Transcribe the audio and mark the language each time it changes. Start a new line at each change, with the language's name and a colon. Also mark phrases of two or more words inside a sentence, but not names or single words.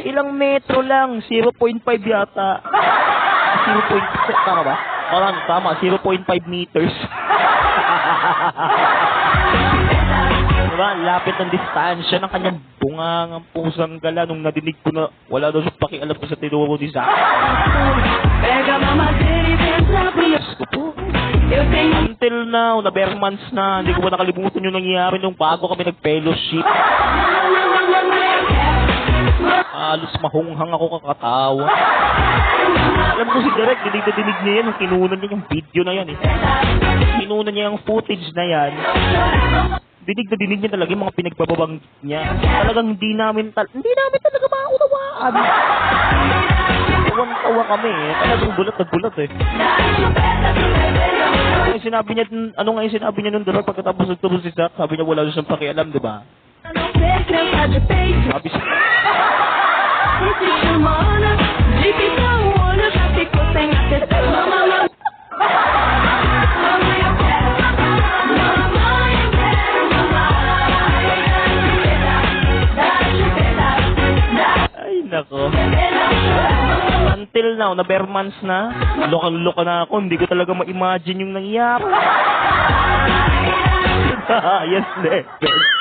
Filipino: Ilang metro lang. 0.5 yata. 0.5. Tama ba? Parang tama. 0.5 meters. Diba? Lapit ng distansya ng kanyang bungangang pusang gala nung nadinig ko na wala daw siya pakialam ko sa tinuro ni Zack.
Portuguese: Pega a mamadeira e vem entrar pro meu
Filipino: Diyos ko po.
Portuguese: Eu tenho
English: Until now,
Filipino: na
English: bare months
Filipino: na, hindi ko pa nakalimutan yung nangyari nung bago kami nag-fellowship. Halos mahunghang ako kakatawa. Alam ko si Derek, dinig na dinig niya yan, nung kinunan niya yung video na yan eh. Kinunan niya yung footage na yan. Dinig na dinig niya talaga yung mga pinagbababang niya. Talagang hindi namin talaga maunawaan. Tawang-tawa kami eh. Talagang bulat na bulat eh. Ano yung sinabi niya, nung Derek pagkatapos nagturo si Zack? Sabi niya wala siyang pakialam, di ba?
Portuguese: não ser criança de peito.
Filipino: Sabi siya,
Portuguese: E se chama Ana, de que tá o olho já ficou sem acertar. Mamãe, eu quero. Mamãe, eu quero.
Filipino: ay nako.
English: Until now,
Filipino: na
English: bare months
Filipino: na, lokang-loka na ako, hindi ko talaga ma-imagine yung nangyari.
English: Yes, level.